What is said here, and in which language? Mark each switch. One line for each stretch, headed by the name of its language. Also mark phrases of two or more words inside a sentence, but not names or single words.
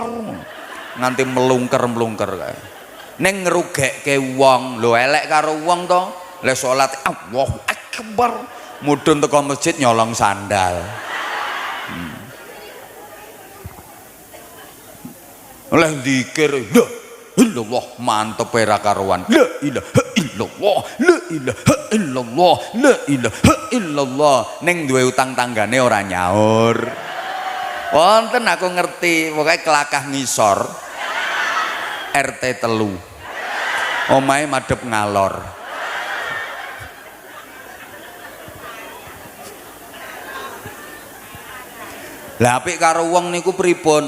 Javanese: Nganti melungker-melungker kae. Ning ngerugekke wong, lho elek karo wong to. Les salat
Arabic: الله أكبر.
Javanese: Mudhun teko masjid nyolong sandal. Oleh zikir
Arabic: لا إلا الله
Javanese: mantep era karuan.
Arabic: لا إله إلا الله، لا إله إلا الله، لا إله إلا الله.
Javanese: Ning duwe utang tanggane ora nyaur. Wonten aku ngerti, pokoke kelakah ngisor. RT 3. Omahe madhep ngalor. Lah apik karo wong niku pripun?